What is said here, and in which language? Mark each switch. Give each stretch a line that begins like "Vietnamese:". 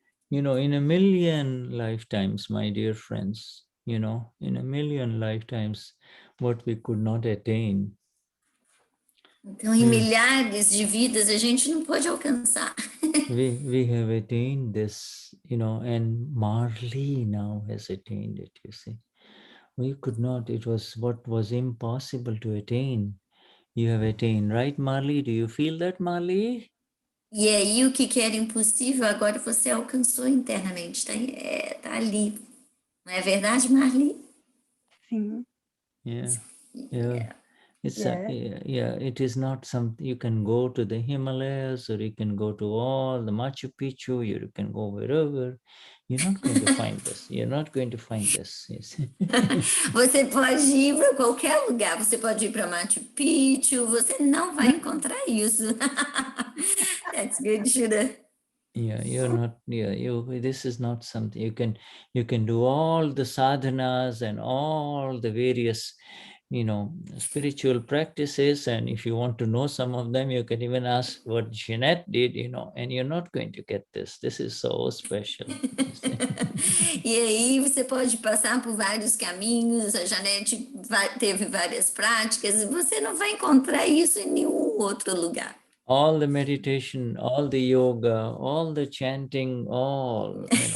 English: In a million lifetimes, my dear friends, in a million lifetimes, what we could not attain.
Portuguese: Então, em milhares de vidas a gente não pode alcançar.
English: we have attained this, and Marley now has attained it, you see. We could not, it was what was impossible to attain. You have attained, right, Marley? Do you feel that, Marley?
Portuguese: E aí, o que era impossível, agora você alcançou internamente, tá ali. Não é verdade, Marli? Sim.
English: Yeah. It is not something you can go to the Himalayas or you can go to all the Machu Picchu, you can go wherever. You're not going to find this. You're not going to find this.
Portuguese: Você pode ir para qualquer lugar. Você pode ir para Machu Picchu. Você não vai encontrar isso.
English: That's good, Shuddha. Yeah, you're not. Yeah, this is not something you can do all the sadhanas and all the various, spiritual practices. And if you want to know some of them, you can even ask what Jeanette did, and you're not going to get this. This is so special.
Portuguese: E aí você pode passar por vários caminhos. A Janete teve várias práticas e você não vai encontrar isso em nenhum outro lugar.
English: All the meditation, all the yoga, all the chanting, all,